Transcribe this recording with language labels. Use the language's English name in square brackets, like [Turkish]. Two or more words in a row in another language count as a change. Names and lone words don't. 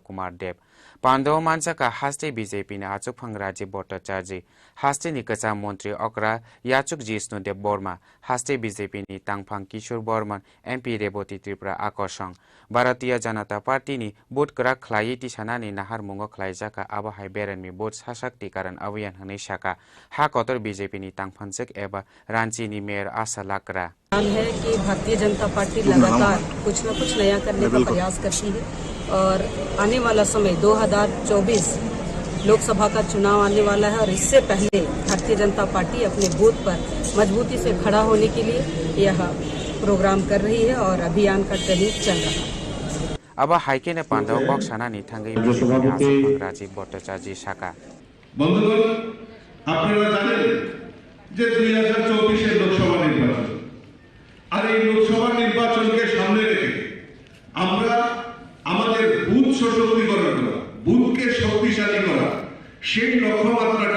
[Kok Borok] कुमार देव पांडव मानजाका हास्ते बीजेपीनि आचुफांग राजीव भट्टाचार्य हास्तेनि कचाम मन्त्री अक्रा याचुक जिष्णु देव बर्मा हास्ते बीजेपीनि तांफांग किशोर बर्मन एमपी रेवती त्रिपुरा आकर्षण भारतीय जनता पार्टीनि बुट क्राक खलायै तिसानानि नाहार मुंगो खलाइजाका आबहाय बेराननि बुट [Hindi] सशक्तिकरण अभियान [Kok Borok] हनै शाखा हाकतर बीजेपीनि तांफानजक एबा रांचीनि मेयर आशा लाक्रा [Hindi] है कि भारतीय जनता पार्टी लगातार कुछ न कुछ नया करने का प्रयास करती है और आने वाला समय 2024 लोकसभा का चुनाव आने वाला है और इससे पहले भारतीय जनता पार्टी अपने बूथ पर मजबूती से खड़ा होने के लिए यह प्रोग्राम कर रही है और अभियान का ट्रेनिंग चल रहा है [Kok Borok] अब हाइके ने पांडव बक्साना निथांगै राजीव भट्टाचार्य शाखा [Bangla] बंधुगण আপনারা জানেন যে 2024 এর লোকসভা নির্বাচন আর এই লোকসভা নির্বাচনকে সামনে রেখে আমরা আমাদের বুথ সশক্তিকরণ করা বুথকে শক্তিশালী করা সেই লক্ষ্যমাত্রাকে